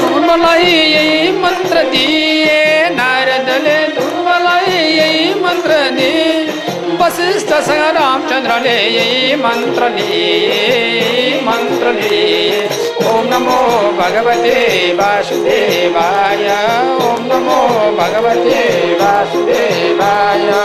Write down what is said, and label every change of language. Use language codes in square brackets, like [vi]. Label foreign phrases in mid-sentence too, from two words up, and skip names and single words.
[ne] ध्रुवलाई यही मन्त्र दिए, नारदले ध्रुवलाई यही मन्त्र दिए, वशिष्ठसँग रामचन्द्रले यही मन्त्र लिए। [sa] ओम नमो भगवते वासुदेवाय, ओम नमो भगवते वासुदेवाय।